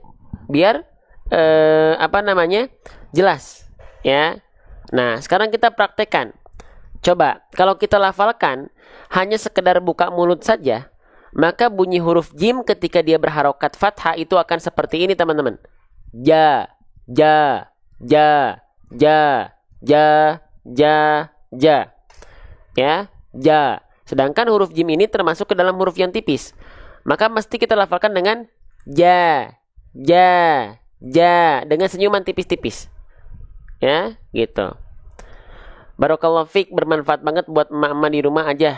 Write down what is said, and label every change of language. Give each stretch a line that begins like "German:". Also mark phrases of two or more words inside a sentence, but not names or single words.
Indonesian: Biar jelas ya. Nah, sekarang kita praktekkan. Coba, kalau kita lafalkan hanya sekedar buka mulut saja, maka bunyi huruf jim ketika dia berharokat fathah itu akan seperti ini teman-teman. Ja, ja, ja, ja, ja, ja, ja. Ya, ja. Sedangkan huruf jim ini termasuk ke dalam huruf yang tipis. Maka mesti kita lafalkan dengan ja, ja, ja, dengan senyuman tipis-tipis. Ya, gitu.
Arabic: بارك الله فيك, bermanfaat banget buat emak-emak di rumah aja.